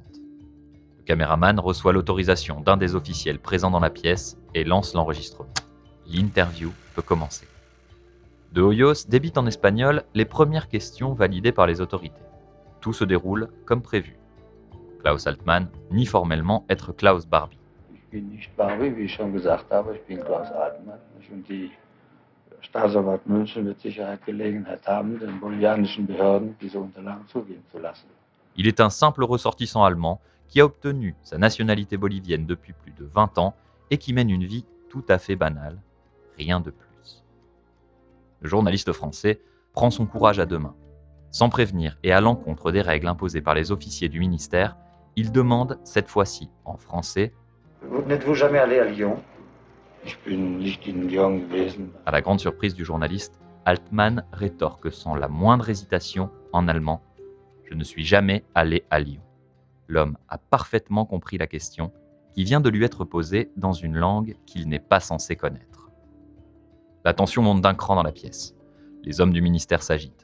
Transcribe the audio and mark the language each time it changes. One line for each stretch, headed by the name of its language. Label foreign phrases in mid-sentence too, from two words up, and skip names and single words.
French: Le caméraman reçoit l'autorisation d'un des officiels présents dans la pièce et lance l'enregistrement. L'interview peut commencer. De Hoyos débite en espagnol les premières questions validées par les autorités. Tout se déroule comme prévu. Klaus Altmann nie formellement être Klaus Barbie.
German: Ich bin nicht Barbie, wie ich schon gesagt habe, ich bin Klaus Altmann. Und die Staatsanwalt München wird Sicherheit Gelegenheit haben, den bolivianischen Behörden diese Unterlagen zugeben zu lassen.
French: Il est un simple ressortissant allemand qui a obtenu sa nationalité bolivienne depuis plus de 20 ans et qui mène une vie tout à fait banale, rien de plus. Le journaliste français prend son courage à deux mains. Sans prévenir et à l'encontre des règles imposées par les officiers du ministère, il demande, cette fois-ci en français, Vous n'êtes-vous jamais allé à Lyon?
German: Ich bin nicht in Lyon gewesen.
French: à la grande surprise du journaliste, Altmann rétorque sans la moindre hésitation en allemand « Je ne suis jamais allé à Lyon ». L'homme a parfaitement compris la question qui vient de lui être posée dans une langue qu'il n'est pas censé connaître. La tension monte d'un cran dans la pièce. Les hommes du ministère s'agitent.